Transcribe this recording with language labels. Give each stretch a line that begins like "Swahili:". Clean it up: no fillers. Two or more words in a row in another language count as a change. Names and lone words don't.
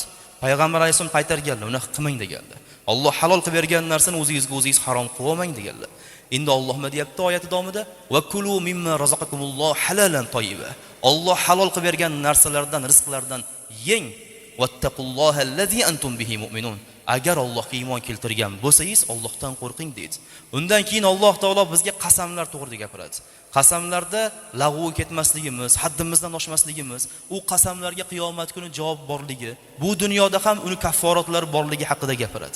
Uzbek: Payg'ambar alayhisalom qaytarganlar, uni qilmang deganlar. Alloh halol qilib bergan narsani o'zingizga harom qilib olmang deganlar. Endi Alloh nima deyapti oyat davomida?
Arabic: وكلوا مما رزقكم الله حلالا طيبا.
Uzbek: Alloh halol qilib bergan narsalardan, rizqlardan yeng.
Arabic: واتقوا الله الذي أنتم به مؤمنون.
Uzbek: Agar Allohga iymon keltirgan bo'lsangiz, Allohdan qo'rqing deydi. Undan keyin Alloh taolo bizga qasamlar to'g'rida gapiradi. Qasamlarda lag'vu ketmasligimiz, haddimizdan oshmasligimiz, u qasamlarga qiyomat kuni javob borligi, bu dunyoda ham uni kafforatlari borligi haqida gapiradi.